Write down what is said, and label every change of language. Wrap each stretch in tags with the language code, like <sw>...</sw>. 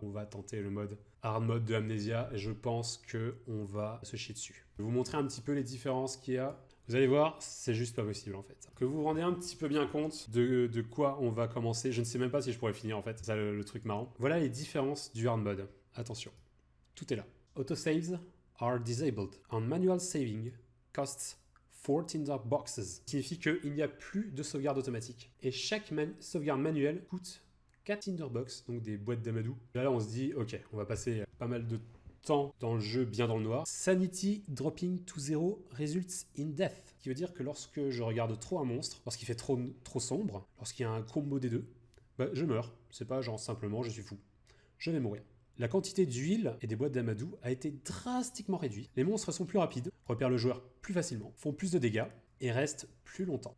<fr>On va tenter le mode hard mode de Amnesia et je pense que on va se chier dessus. Je vais vous montrer un petit peu les différences qu'il y a. Vous allez voir, c'est juste pas possible en fait. Que vous vous rendez un petit peu bien compte de quoi on va commencer. Je ne sais même pas si je pourrais finir en fait. C'est ça le truc marrant. Voilà les différences du hard mode. Attention, tout est là.</fr> <en>Autosaves are disabled and manual saving costs 4 dark boxes.</en> <fr>Signifie qu'il n'y a plus de sauvegarde automatique. Et chaque sauvegarde manuelle coûte 4 Tinderbox, donc des boîtes d'amadou. Là, on se dit, ok, on va passer pas mal de temps dans le jeu, bien dans le noir.</fr> <en>Sanity dropping to zero results in death.</en> <fr>Qui veut dire que lorsque je regarde trop un monstre, lorsqu'il fait trop sombre, lorsqu'il y a un combo des deux, bah, je meurs. C'est pas genre simplement je suis fou. Je vais mourir. La quantité d'huile et des boîtes d'amadou a été drastiquement réduite. Les monstres sont plus rapides, repèrent le joueur plus facilement, font plus de dégâts et restent plus longtemps.</fr>